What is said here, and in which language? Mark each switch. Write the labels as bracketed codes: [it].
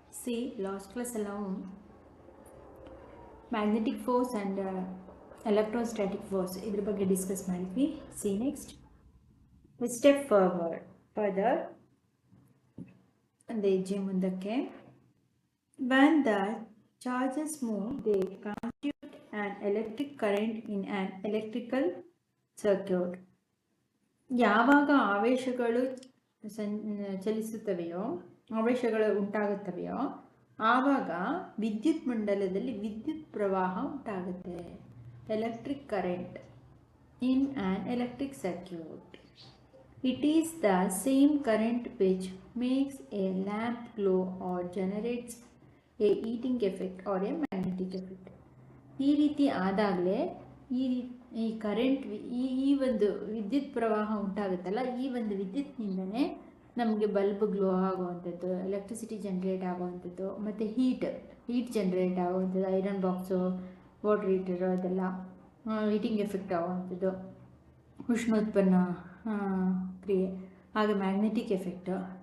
[kn] C last class ಎಲ್ಲ magnetic force and electrostatic force ಇದ್ರ ಬಗ್ಗೆ ಡಿಸ್ಕಸ್ ಮಾಡಿದ್ವಿ. [en] see next step further [kn] ಅಂದರೆ ಹೆಜ್ಜೆ ಮುಂದಕ್ಕೆ. [en] When the charges move, they constitute an electric current in an electrical circuit. [kn] ಯಾವಾಗ ಆವೇಶಗಳು ಚಲಿಸುತ್ತವೆಯೋ, ಆವೇಶಗಳು ಉಂಟಾಗುತ್ತವೆಯೋ, ಆವಾಗ ವಿದ್ಯುತ್ ಮಂಡಲದಲ್ಲಿ ವಿದ್ಯುತ್ ಪ್ರವಾಹ ಉಂಟಾಗುತ್ತೆ. [en] Electric current in an electric circuit. It is the same current which makes a lamp glow or generates a heating effect or a magnetic effect. [kn] ಈ ರೀತಿ ಆದಾಗಲೇ ಈ ಕರೆಂಟ್ ಈ ಒಂದು ವಿದ್ಯುತ್ ಪ್ರವಾಹ ಉಂಟಾಗುತ್ತಲ್ಲ, ಈ ಒಂದು ವಿದ್ಯುತ್ನಿಂದನೇ ನಮಗೆ ಬಲ್ಬ್ ಗ್ಲೋ ಆಗುವಂಥದ್ದು, ಎಲೆಕ್ಟ್ರಿಸಿಟಿ ಜನ್ರೇಟ್ ಆಗುವಂಥದ್ದು, ಮತ್ತು ಹೀಟ್ ಜನ್ರೇಟ್ ಆಗುವಂಥದ್ದು, ಐರನ್ ಬಾಕ್ಸು, ವಾಟರ್ ಹೀಟರು ಅದೆಲ್ಲ ಹೀಟಿಂಗ್ ಎಫೆಕ್ಟ್ ಆಗುವಂಥದ್ದು, ಉಷ್ಣೋತ್ಪನ್ನ ಕ್ರಿಯೆ, ಹಾಗೆ ಮ್ಯಾಗ್ನೆಟಿಕ್ ಎಫೆಕ್ಟು,